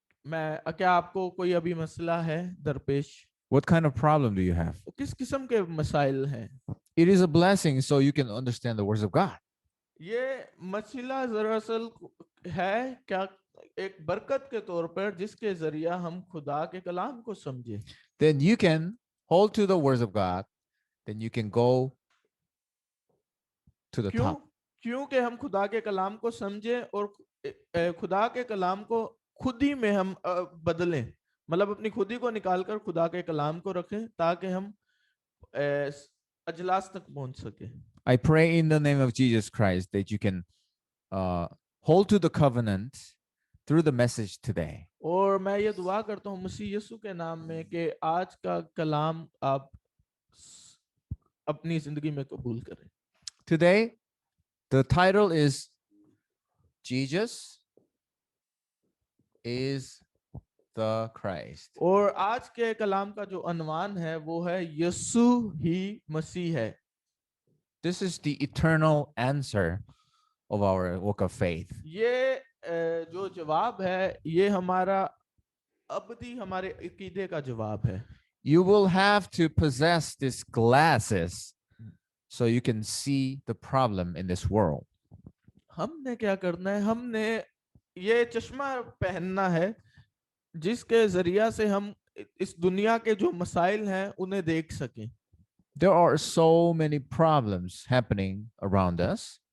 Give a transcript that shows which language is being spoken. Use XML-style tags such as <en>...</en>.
<hi>क्या आपको कोई अभी मसला है दरपेश?</hi> <en>What kind of problem do you have?</en> <hi>किस किस्म के मसाइल हैं?</hi> <en>It is a blessing so you can understand the words of God.</en> <hi>ये मसला दरअसल है क्या एक बरकत के तौर पर जिसके जरिया हम खुदा के कलाम को समझे.</hi> <en>Then you can hold to the words of God. Then you can go to the top.</en> <hi>क्योंकि हम खुदा के कलाम को समझे और खुदा के कलाम को खुद ही में हम बदलें, मतलब अपनी खुदी को निकालकर खुदा के कलाम को रखें ताकि हम अजलास तक पहुंच सके.</hi> <en>I pray in the name of Jesus Christ that you can hold to the covenant through the message today.</en> <hi>और मैं ये दुआ करता हूँ मसीह यीशु के नाम में कि आज का कलाम आप अपनी जिंदगी में कबूल करें.</hi> <en>Today, the title is Jesus is the Christ.</en> <hi>और आज के कलाम का जो अनवान है वो है यीशु ही मसीह है.</hi> <en>This is the eternal answer of our walk of faith.</en> <hi>ये जो जवाब है ये हमारा अबदी हमारे अकीदे का जवाब है.</hi> <en>You will have to possess these glasses so you can see the problem in this world.</en> <hi>हमने क्या करना है? हमने ये चश्मा पहनना है जिसके जरिया से हम इस दुनिया के जो मसाइल हैं उन्हें देख सकें.</hi> <en>There are so many problems happening around us.</en>